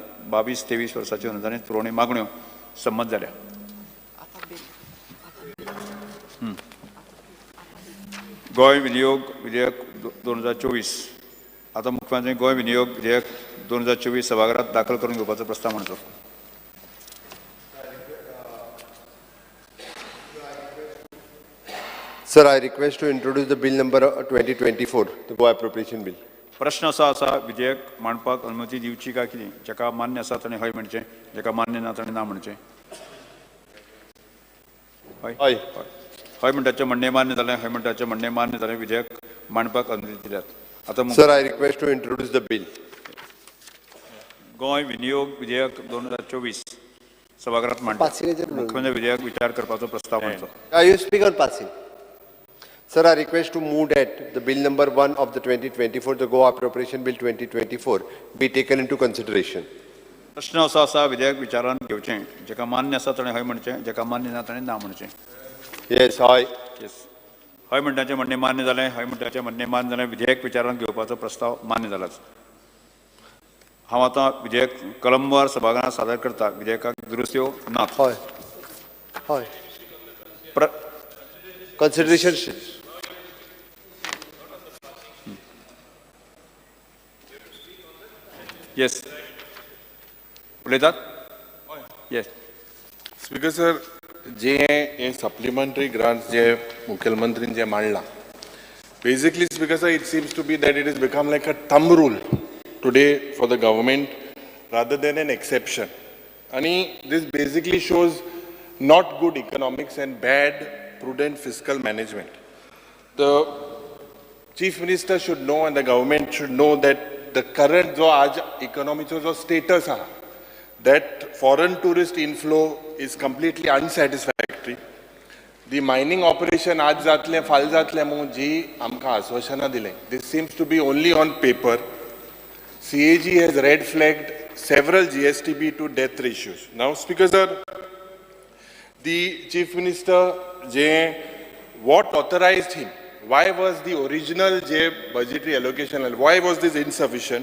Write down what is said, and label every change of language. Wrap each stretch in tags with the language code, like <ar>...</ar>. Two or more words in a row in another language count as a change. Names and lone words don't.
<kok>22-23 वर्सांच्यो अनुदानीत पुरवणी मागण्यो संमत जाल्या. गोंय विनियोग विधेयक 2024. आता मुख्यमंत्री गोंय विनियोग विधेयक 2024 सभाघरात दाखल करून घेवपाचो प्रस्ताव म्हणचो.</kok> <en>Sir, I request to introduce the bill number 2024, the Goa Appropriation Bill.</en> <kok>प्रश्न असो आसा, विधेयक मांडपाक अनुमती दिवची काय कितें. जेका मान्य आसा ताणें हय म्हणचें, जेका मान्य ना ताणें ना म्हणचें. हय</kok> <en>Aye.</en> <kok>हय म्हणटाचें म्हणणें मान्य जालें, हय म्हणटाचें म्हणणें मान्य जालें. विधेयक मांडपाक अनुमती दिल्यात. आता</kok> <en>Sir, I request to introduce the bill.</en> <kok>गोंय विनियोग विधेयक 2024 सभाघरात मांडटा. मुख्यमंत्री विधेयक विचार करपाचो प्रस्ताव म्हणचो.</kok> <en>You speak on passing. Sir, I request to move that the bill number 1 of the 2024, the Goa Appropriation Bill 2024, be taken into consideration.</en> <kok>प्रश्न असो आसा, विधेयक विचारान घेवचें. जेका मान्य आसा ताणें हय म्हणचें, जेका मान्य ना ताणें ना म्हणचें.</kok> <en>Yes, aye.</en> <kok>येस. हय म्हणटाचें म्हणणें मान्य जालें, हय म्हणटाचें म्हणणें मान्य जालें. विधेयक विचारान घेवपाचो प्रस्ताव मान्य जालाच. हांव आतां विधेयक कलमवार सभाघरांत सादर करता. विधेयकाक दुरुस्त्यो नात.</kok> <en>Aye. Aye. Consideration.</en> <kok>येस. उलयतात. येस. स्पीकर सर जे</kok> <en>supplementary grants</en> <kok>जे मुख्यमंत्रीन जे मांडला,</kok> <en>basically speaker sir, it seems to be that it has become like a thumb rule today for the government rather than an exception. And this basically shows not good economics and bad prudent fiscal management. The chief minister should know and the government should know that the current</en> <kok>जो आज economic जो status आहे,</kok> <en>that foreign tourist inflow is completely unsatisfactory. The mining operation</en> <kok>आज जातले फाल जातले म्हणून जी आमकां आश्वासनां दिलें,</kok> <en>this seems to be only on paper. CAG has red flagged several GSTB to death ratios. Now, Speaker sir, the Chief Minister, what authorized him? Why was the original budgetary allocation, why was this insufficient?</en>